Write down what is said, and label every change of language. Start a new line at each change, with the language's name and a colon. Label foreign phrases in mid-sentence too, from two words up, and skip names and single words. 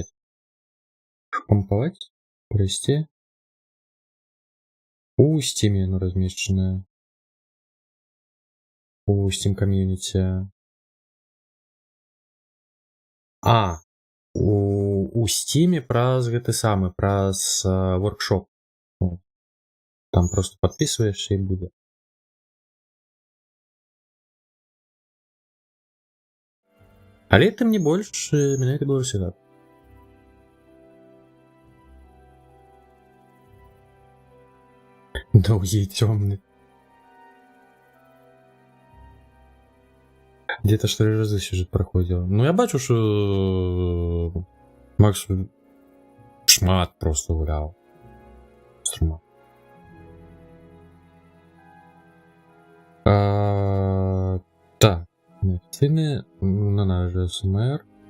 Russian: Помповать? Провести? У Steam оно размещенное. У Steam комьюнити.
Belarusian: У Steam праз гэты самы, праз воркшоп.
Russian: Там просто подписываешься и будет.
Belarusian: Але тым не больш, менавіта беларусізат. Доўгі і цёмны. Где-то 4 разы сюжет проходзіў. Ну я бачу, што Макс шмат просто гуляў. Шмат. Так. Неофіційны на наш СМР.